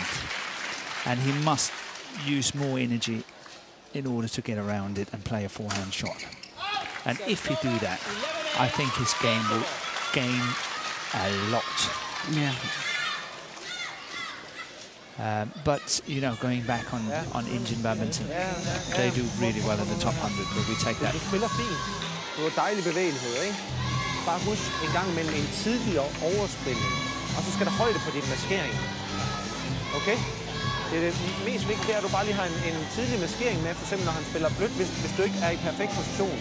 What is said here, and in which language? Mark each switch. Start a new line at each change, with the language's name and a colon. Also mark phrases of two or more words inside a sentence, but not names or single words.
English: And he must use more energy in order to get around it and play a forehand shot. And if he do that, I think his game will game a lot. Yeah. But, you know, going back on Indian badminton, they do really well in the top 100, but we take that.
Danish: Du spiller fint. Du har dejlig bevægelighed, ikke? Bare husk en gang imellem en tidligere overspilning, og så skal der højde på dine maskeringer. Okay? Det er det mest vigtige, at du bare lige har en tidlig maskering med, for eksempel når han spiller blødt, hvis du ikke er i perfekt position.